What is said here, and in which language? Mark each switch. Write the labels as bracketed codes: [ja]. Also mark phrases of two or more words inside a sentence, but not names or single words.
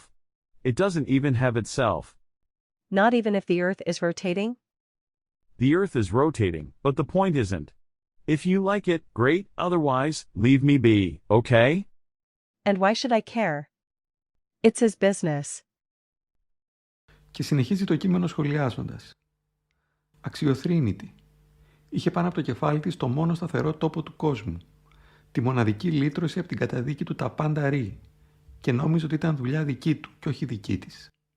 [en] It doesn't even have itself. Not even if the Earth is rotating? The Earth is rotating, but the point isn't. If you like it, great, otherwise, leave me be, okay? And why should I care? It's his business. [el] Και συνεχίζει το κείμενο σχολιάζοντας. Αξιοθρήνητη. Είχε πάνω από το κεφάλι της το μόνο σταθερό τόπο του κόσμου. Τη μοναδική λύτρωση από την καταδίκη του τα πάντα ρί. Και νόμιζε ότι ήταν δουλειά δική του και όχι δική της.